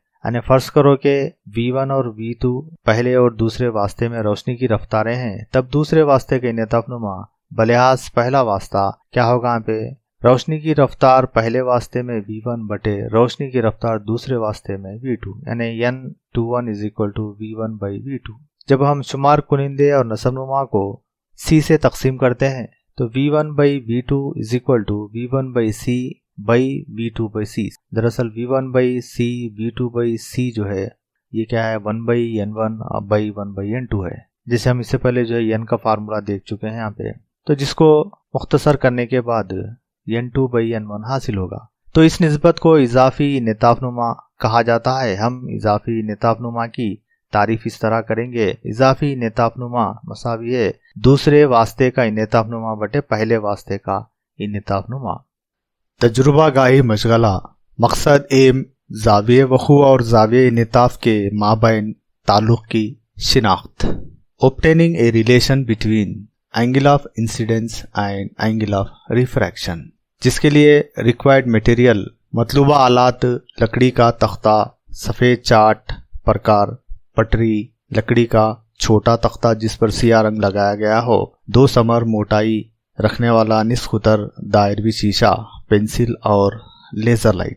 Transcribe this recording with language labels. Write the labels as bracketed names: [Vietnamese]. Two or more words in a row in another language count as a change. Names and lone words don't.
[Urdu] یعنی فرض کرو کہ V1 اور V2 پہلے اور دوسرے واسطے میں روشنی کی رفتاریں ہیں، تب دوسرے واسطے کے انعطاف نما بلحاظ پہلا واسطہ کیا ہوگا؟ یہاں پہ روشنی کی رفتار پہلے واسطے میں V1 بٹے روشنی کی رفتار دوسرے واسطے میں V2، یعنی N21 = V1/V2۔ جب ہم شمار کنندے اور نصب نما کو C سے تقسیم کرتے ہیں تو V1/V2 = V1/C/V2/C۔ دراصل V1/C V2/C جو ہے یہ کیا ہے، 1/N1/1/N2 ہے، جسے ہم اس سے پہلے جو ہے N کا فارمولا دیکھ چکے ہیں یہاں پہ، تو جس کو مختصر کرنے کے بعد N2/N1 حاصل ہوگا۔ تو اس نسبت کو اضافی انعطاف نما کہا جاتا ہے۔ ہم اضافی انعطاف نما کی تعریف اس طرح کریں گے: اضافی انعطاف نما مساوی ہے دوسرے واسطے کا انعطاف نما بٹے پہلے واسطے کا انعطاف نما۔ تجربہ گاہی مشغلہ، مقصد ایم زاویہ وقوع اور زاویہ انعطاف کے مابین تعلق کی شناخت۔ [English] Obtaining a relation between angle of incidence and angle of refraction، [Urdu] جس کے لیے [English] required material [Urdu] مطلوبہ آلات لکڑی کا تختہ، سفید چارٹ، پرکار، پٹری، لکڑی کا چھوٹا تختہ جس پر سیاہ رنگ لگایا گیا ہو، 2 سمر موٹائی رکھنے والا نصف قطر دائروی شیشہ، پنسل اور لیزر لائٹ۔